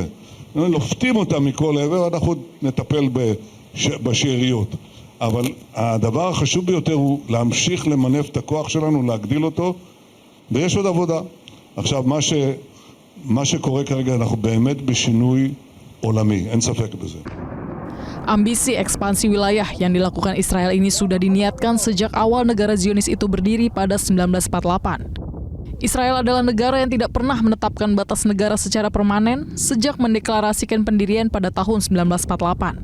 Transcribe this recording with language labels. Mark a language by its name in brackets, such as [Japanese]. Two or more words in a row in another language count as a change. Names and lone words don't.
[Hebrew] לופתים אותם מכל עבר, אנחנו נטפל בשאריות. אבל הדבר החשוב ביותר הוא להמשיך למנף את הכוח שלנו, להגדיל אותו, ויש עוד עבודה. עכשיו, מה שקורה כרגע, אנחנו באמת בשינוי עולמי, אין ספק בזה. [Indonesian] Ambisi ekspansi wilayah yang dilakukan Israel ini sudah diniatkan sejak awal negara Zionis itu berdiri pada 1948. Israel adalah negara yang tidak pernah menetapkan batas negara secara permanen sejak mendeklarasikan pendirian pada tahun 1948.